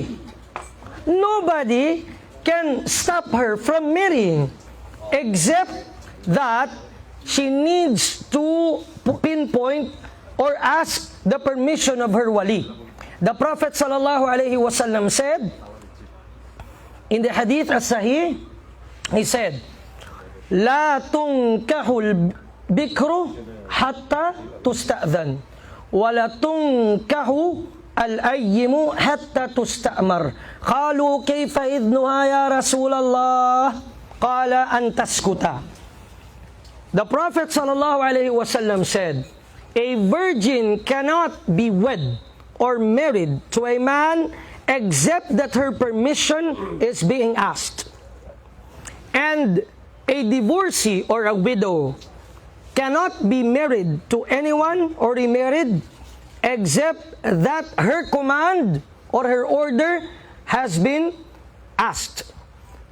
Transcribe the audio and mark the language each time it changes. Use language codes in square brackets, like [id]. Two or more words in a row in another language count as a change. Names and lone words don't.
[en] Nobody can stop her from marrying, except that she needs to pinpoint or ask the permission of her wali. The Prophet ﷺ said in the [ar] الحديث الصحيح, [en] he said, [ar] لا تنكح البكر حتى تستأذن ولا تنكح الأيم حتى تستأمر. قالوا كيف إذنها يا رسول الله? قال أن تسكت. [en] The Prophet ﷺ said, a virgin cannot be wed or married to a man except that her permission is being asked. And a divorcee or a widow cannot be married to anyone or remarried except that her command or her order has been asked.